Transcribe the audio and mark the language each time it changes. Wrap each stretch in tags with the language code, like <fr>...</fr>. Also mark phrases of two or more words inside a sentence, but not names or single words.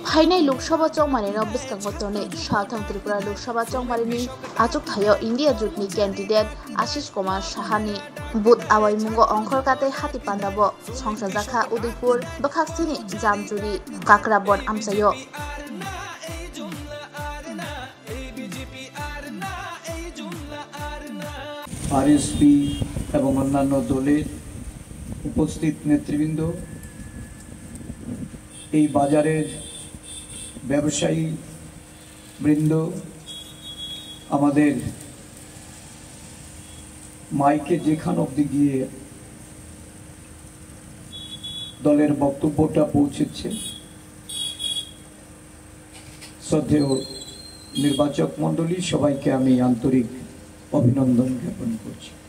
<trp>Thainai Lok Sabha chongmani no biskango tone Southern Tripura Lok Sabha chongmani achuk thayo India jutni candidate Ashish Kumar Sahani Bud awai mungo ongkhor kate hati pandabo Songsha Jakha Udaipur Bakhaksini Jamjuri Kakrabon amsayo</trp> <bn>RSP এবং অন্যান্য দলের উপস্থিত নেতৃবৃন্দ এই বাজারের ব্যবসায়ী বৃন্দ আমাদের মাইকে যেখান অবধি গিয়ে দলের বক্তব্যটা পৌঁছেছে শ্রদ্ধেয় নির্বাচক মণ্ডলী সবাইকে আমি আন্তরিক অভিনন্দন জ্ঞাপন করছি।</bn>